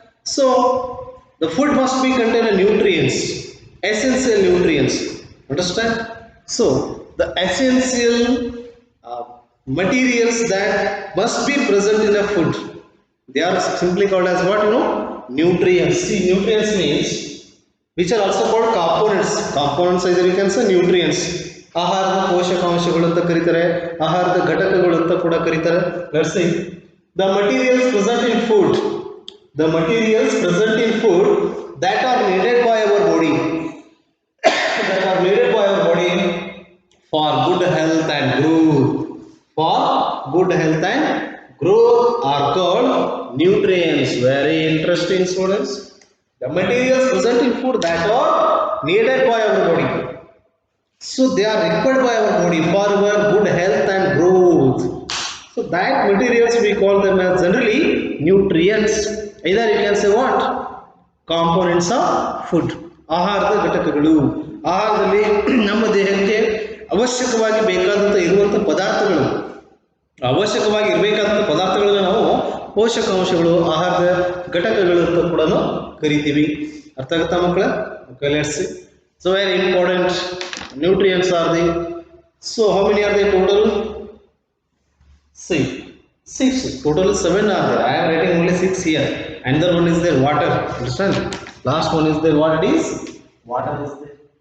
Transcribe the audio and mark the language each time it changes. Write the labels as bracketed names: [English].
[English] So the food must be contain nutrients, essential nutrients. Understand? So the essential materials that must be present in a food, they are simply called as what, nutrients. See, nutrients means which are also called components. Components either you can say nutrients. [Kannada] ಆಹಾರದ ಪೋಷಕಾಂಶಗಳು ಅಂತ ಕರೀತಾರೆ, ಆಹಾರದ ಘಟಕಗಳು ಅಂತ ಕೂಡ ಕರೀತಾರೆ. [English] Let's see the materials present in food, the materials present in food that are needed by our body, that are needed by our body for good health and growth, for good health and growth are called nutrients. Very interesting, students. The materials present in food that are needed by our body, so they are required by our body for our good health and growth. So that materials we call them as generally nutrients. Either you can say what? Components of food. [Kannada] ಆಹಾರದ ಘಟಕಗಳು. ಆಹಾರದಲ್ಲಿ ನಮ್ಮ ದೇಹಕ್ಕೆ ಅವಶ್ಯಕವಾಗಿ ಬೇಕಾದಂಥ ಇರುವಂಥ ಪದಾರ್ಥಗಳು, ಅವಶ್ಯಕವಾಗಿ ಇರಬೇಕಾದಂಥ ಪದಾರ್ಥಗಳನ್ನು ನಾವು ಪೋಷಕಾಂಶಗಳು, ಆಹಾರದ ಘಟಕಗಳು ಅಂತ ಕೂಡ ಕರಿತೀವಿ. ಅರ್ಥ ಆಗುತ್ತಾ ಮಕ್ಕಳ? [English] Okay, let's see. So very important nutrients are the. So how many are there total? Six. Total 7 are there. I am writing only 6 here. Another one is there, water. Understand? Last one is there. What it is? Water is there.